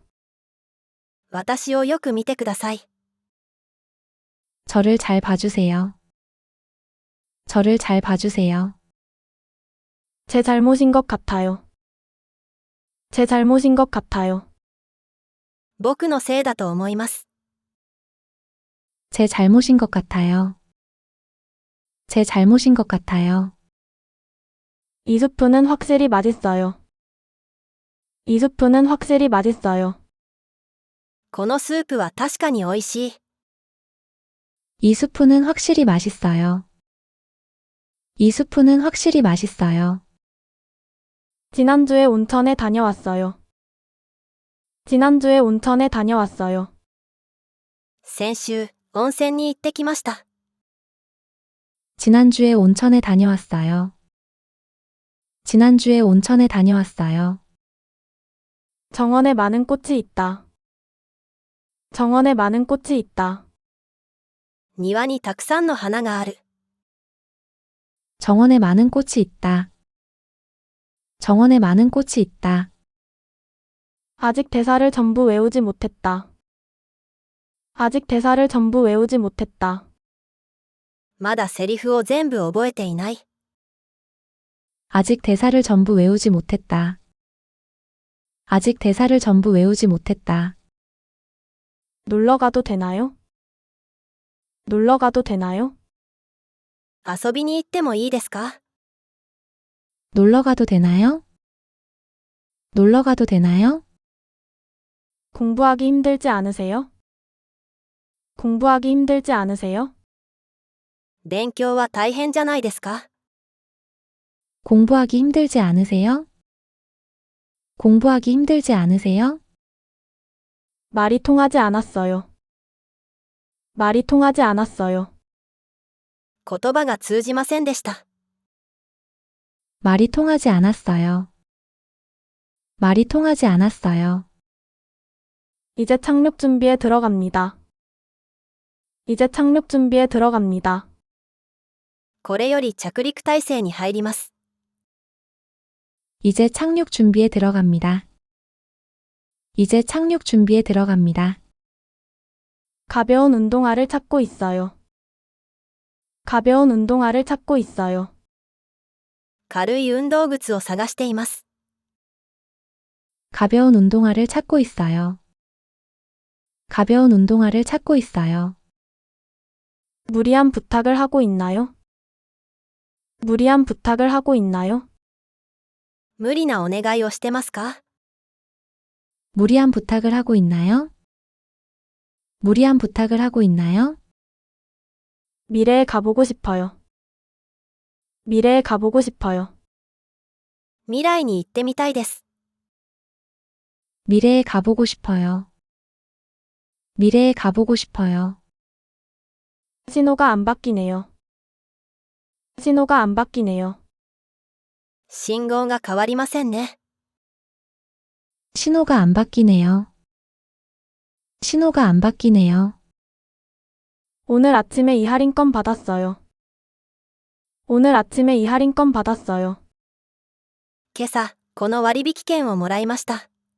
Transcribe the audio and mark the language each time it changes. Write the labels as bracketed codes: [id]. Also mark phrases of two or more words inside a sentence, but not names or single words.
[ja] 私をよく見てください。 [ko] 저를 잘 봐주세요. 저를 잘 봐주세요. 제 잘못인 것 같아요. 제 잘못인 것 같아요. [ja] 僕のせいだと思います。 [ko] 제 잘못인 것 같아요. 제 잘못인 것 같아요. 이 수프는 확실히 맛있어요. 이 수프는 확실히 맛있어요. [ja] このスープは確かに美味しい。 [ko] 이 수프는 확실히 맛있어요. 이 수프는 확실히 맛있어요. 지난주에 온천에 다녀왔어요. 지난주에 온천에 다녀왔어요. [ja] 先週、温泉に行ってきました。 [ko] 지난주에 온천에 다녀왔어요. 지난주에 온천에 다녀왔어요. 정원에 많은 꽃이 있다. 정원에 많은 꽃이 있다. [ja] 庭にたくさんの花がある。 [ko] 정원에 많은 꽃이 있다. 정원에 많은 꽃이 있다. 아직 대사를 전부 외우지 못했다. 아직 대사를 전부 외우지 못했다. [ja] まだセリフを全部覚えていない。 [ko] 아직 대사를 전부 외우지 못했다. 아직 대사를 전부 외우지 못했다. 놀러 가도 되나요? 놀러 가도 되나요? [ja] 遊びに行ってもいいですか？ [ko] 놀러 가도 되나요? 놀러 가도 되나요? 공부하기 힘들지 않으세요? 공부하기 힘들지 않으세요? [ja] 勉強は大変じゃないですか？ [ko] 공부하기 힘들지 않으세요? 공부하기 힘들지 않으세요? 말이 통하지 않았어요. 말이 통하지 않았어요. [ja] 言葉が通じませんでした。 [ko] 말이 통하지 않았어요. 말이 통하지 않았어요. 이제 착륙 준비에 들어갑니다. 이제 착륙 준비에 들어갑니다. [ja] これより着陸態勢に入ります。 [ko] 이제 착륙 준비에 들어갑니다. 이제 착륙 준비에 들어갑니다. 가벼운 운동화를 찾고 있어요. 가벼운 운동화를 찾고 있어요. [ja] 軽い運動靴を探しています。 [ko] 가벼운 운동화를 찾고 있어요. 가벼운 운동화를 찾고 있어요. 무리한 부탁을 하고 있나요? 무리한 부탁을 하고 있나요? [ja] 無理なお願いをしてますか？ [ko] 무리한 부탁을 하고 있나요? 무리한 부탁을 하고 있나요? 미래에 가보고 싶어요. 미래에 가보고 싶어요. [ja] 未来に行ってみたいです。 [ko] 미래에 가보고 싶어요. 미래에 가보고 싶어요. 신호가 안 바뀌네요. 신호가 안 바뀌네요. [ja] 信号が変わりませんね。 [ko] 신호가 안 바뀌네요. 신호가 안 바뀌네요. 오늘 아침에 이 할인권 받았어요. 오늘 아침에 이 할인권 받았어요. [ja] 今朝、この割引券をもらいました。